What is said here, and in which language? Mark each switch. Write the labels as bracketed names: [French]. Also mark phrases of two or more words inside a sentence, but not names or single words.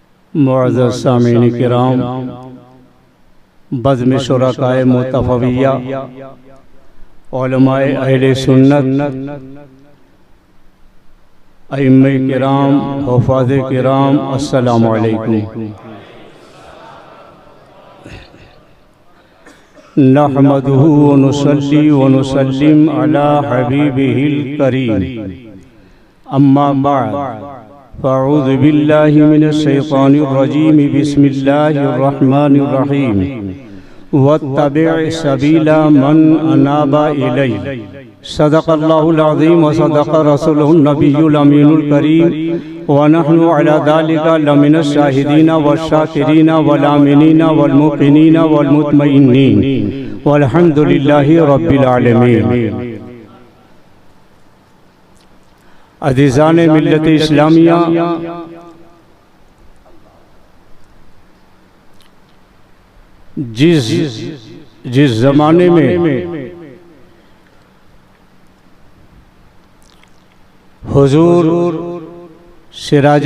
[Urdu] معزز سامعین کرام، بزم شرکائے متفویہ، علمائے اہل سنت، ائمہ کرام، حفاظ کرام, [Arabic] السلام عليكم. نحمده ونصلي ونسلم على حبيبه الكريم، أما بعد، فأعوذ بالله من الشيطان الرجيم، بسم الله الرحمن الرحيم، واتبع سبيل من أناب إليه، صدق الله العظيم وصدق رسوله النبي الأمين الكريم، ونحن على ذلك لمن الشاهدين والشاكرين والآمنين والموقنين والمطمئنين والحمد لله رب العالمين. [Urdu] عزیزان ملت اسلامیہ، جس زمانے میں حضور سراج